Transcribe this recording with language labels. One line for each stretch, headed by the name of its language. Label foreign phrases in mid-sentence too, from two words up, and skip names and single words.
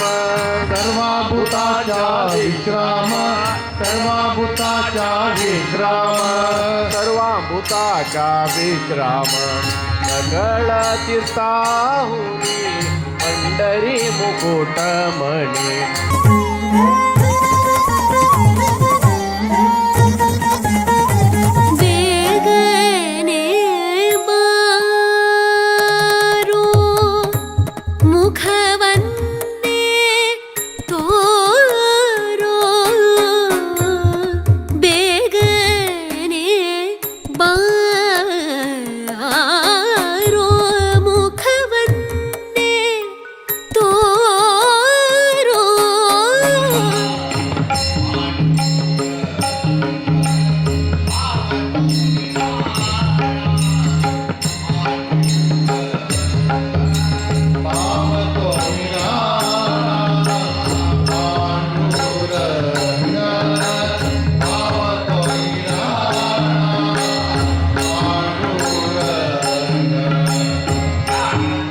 Marathi: सर्वाभूताचा विश्राम, सर्वाभूताचा विश्राम, सर्वाभूताचा विश्राम. सगळ तीर्थाहुनी पंढरी मुकुटमणी,
Kannada: ಬೇಗನೆ ಬಾರೋ ಮುಖವನ್ನೇ ತೋರೋ ಬೇಗನೆ ಬಾರೋ ಮುಖವನ್ನೇ ತೋರೋ
Marathi: पावतो निराळा पांडुरंग, पावतो निराळा पांडुरंग.